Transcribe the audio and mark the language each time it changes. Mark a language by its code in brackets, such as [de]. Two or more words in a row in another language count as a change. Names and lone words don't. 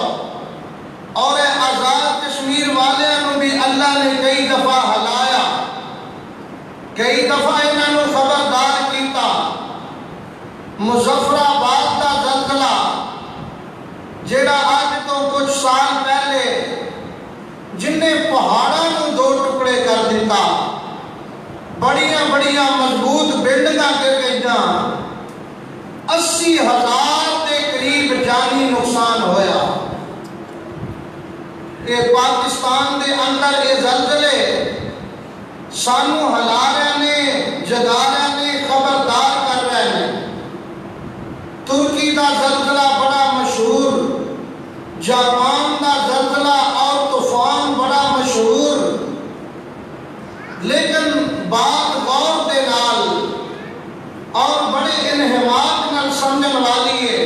[pa] اور آزاد کشمیر والیاں بھی اللہ نے کئی دفعہ ہلایا، کئی دفعہ انہاں نوں خبردار کیتا۔ مظفر آباد دا زلزلہ جیڑا آج تو کچھ سال پہلے جن نے پہاڑاں نوں دو ٹکڑے کر دیتا، بڑیاں بڑیاں مضبوط بلڈنگاں گر گئیاں، 80,000 دے قریب جانی نقصان ہویا۔ کہ پاکستان دے اندر یہ زلزلے سانو ہلا رہے نے، جگا رہے نے، خبردار کر رہے نے۔ ترکی دا زلزلہ بڑا مشہور، جاپان دا زلزلہ اور طوفان بڑا مشہور، لیکن بات غور دے نال اور بڑے انہماک نال سمجھن والی ہے۔